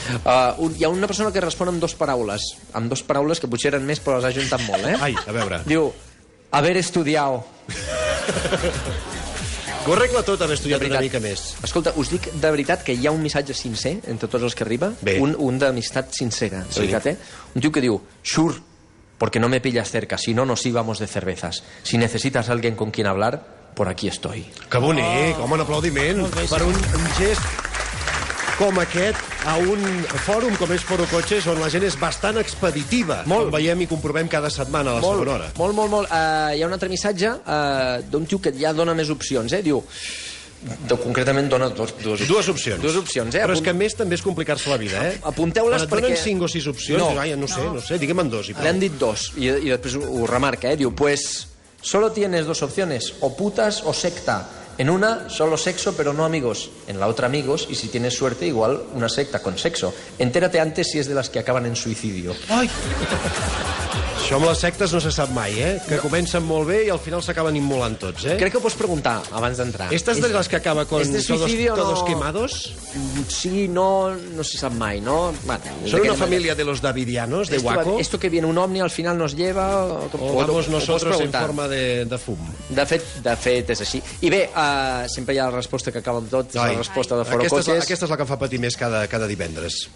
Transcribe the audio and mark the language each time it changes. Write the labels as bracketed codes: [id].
[ca] Hi ha una persona que respon amb 2 paraules que potser eren més, però les ha juntat molt, eh? Ai, a veure. [es] Diu: haber estudiado. [ca] Que ho arregla tot haver estudiat una mica més. Escolta, us dic de veritat que hi ha un missatge sincer entre tots els que arriba, Bé. un d'amistat sincera, de Sí. veritat, eh? [es] Un tio que diu: sure, porque no me pillas cerca, si no nos íbamos de cervezas. Si necesitas a alguien con quien hablar, por aquí estoy. [ca] Que bonic, home, un aplaudiment per un gest com aquest a un fòrum com és Foro Cotxes, on la gent és bastant expeditiva, com veiem i comprovem cada setmana a la segona hora. Molt. Hi ha un altre missatge d'un tio que ja dona més opcions, eh? Diu... concretament dona dues opcions. Dues opcions, eh? Però és que a més també és complicar-se la vida, eh? Apunteu-les Quan et donen perquè... 5 o 6 opcions, No. dius, ai, no sé, digue'm en 2 i prou. Le han dit 2 i després ho remarca, eh? [es] Diu, pues solo tienes 2 opciones, o putas o secta. En una, solo sexo, pero no amigos. En la otra, amigos, y si tienes suerte, igual una secta con sexo. Entérate antes si es de las que acaban en suicidio. [ca] Ai, Això amb les sectes no se sap mai, eh? Que comencen molt bé i al final s'acaben immolant tots, eh? Crec que ho pots preguntar abans d'entrar. [es] Estas de les que acaba con ¿Es de suicidio todos no? quemados? [ca] Sí, no se sap mai, ¿no? Bueno, [es] ¿Son una familia de los davidianos, de Waco? Esto que viene un ovni al final nos lleva... O vamos nosotros en forma de fum? [ca] De fet, és així. I bé, sempre hi ha la resposta que acaba amb tot, és la resposta de Foro Aquesta Cotxes. és la que em fa patir més cada divendres.